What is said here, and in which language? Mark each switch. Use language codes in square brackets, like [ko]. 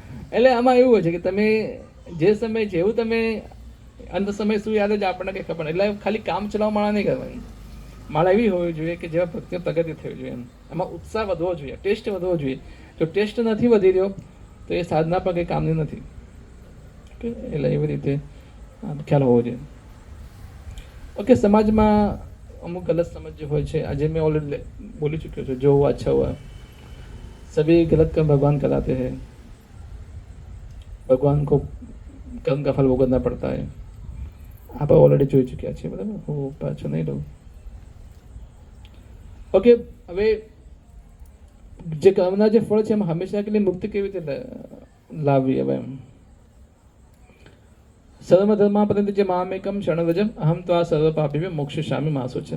[gu] એટલે આમાં એવું હોય છે કે તમે જે સમય જેવું તમે અંત સમય શું યાદ જ આપણને કંઈ ખબર. એટલે ખાલી કામ ચલાવવા માળા નહીં કરવાની. માળા એવી હોવી જોઈએ કે જેવા ભક્તિની પ્રગતિ થવી જોઈએ એમ. એમાં ઉત્સાહ વધવો જોઈએ, ટેસ્ટ વધવો જોઈએ. જો ટેસ્ટ નથી વધી રહ્યો તો એ સાધના પણ કંઈ કામની નથી. એટલે એવી રીતે ખ્યાલ હોવો જોઈએ. ઓકે, સમાજમાં અમુક ગલત સમજ જે હોય છે, આજે મેં ઓલરેડી બોલી ચૂક્યો છું, [hi] જો હુआ अच्छा हुआ, सभी गलत कर्म भगवान कराते हैं, भगवान को कर्म का फल भोगतना पड़ता है. [gu] આપણે ઓલરેડી જોઈ ચૂક્યા છીએ, બરાબર, હું પાછો નહીં લઉં. ઓકે, હવે જે કર્મના જે ફળ છે એમાં હંમેશા કેટલી મુક્તિ કેવી રીતે લાવવી હવે એમ. [sa] સર્વ ધર્મા પર્યંત જે મામેકમ શરણવ્રજમ અહમ તો આ સર્વ પાપી મોક્ષિષ્યામિ માસુ છે.